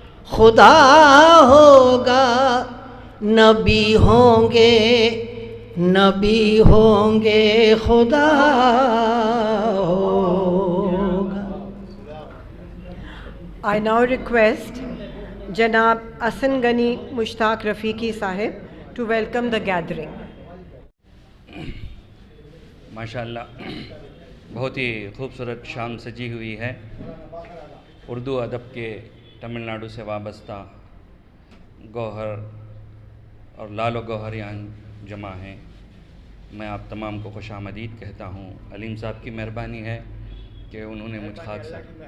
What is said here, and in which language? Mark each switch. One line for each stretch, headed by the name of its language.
Urdu: خدا ہوگا، نبی ہوں گے، نبی ہوں گے، خدا ہوگا۔
English: I now request Janab Asan Gani Mushtaq Rafiqi Sahib to welcome the gathering.
Urdu: ماشاءاللہ بہت ہی خوبصورت شام سجی ہوئی ہے۔ اردو ادب کے تمل ناڈو سے وابستہ گوہر اور لال و گوہریان جمع ہیں۔ میں آپ تمام کو خوش آمدید کہتا ہوں۔ علیم صاحب کی مہربانی ہے کہ انہوں نے مجھ خاک سار،